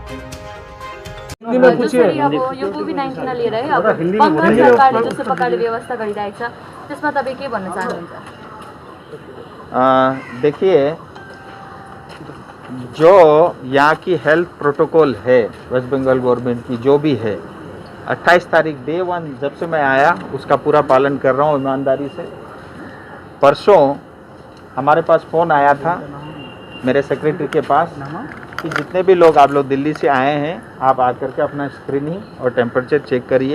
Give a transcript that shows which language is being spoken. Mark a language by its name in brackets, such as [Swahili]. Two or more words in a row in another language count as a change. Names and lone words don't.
[Nepali] जसरी अब यो कोभिड-19 लिएर है अब बंगाल सरकारले जस्तो प्रकारले व्यवस्था गरिरहेको छ त्यसमा तपाईं के भन्न चाहनुहुन्छ? [Hindi] देखिए, जो यहाँ की [English] health protocol [Hindi] है वेस्ट बंगाल गवर्नमेंट की जो भी है 28 तारीख डे 1 जब से मैं आया उसका पूरा पालन कर रहा हूँ ईमानदारी से। परसों हमारे पास फ़ोन आया था मेरे सेक्रेटरी के पास कि जितने भी लोग आप लोग दिल्ली से आए हैं आप आकर के अपना स्क्रीनिंग और [English] temperature check [Hindi] करिए।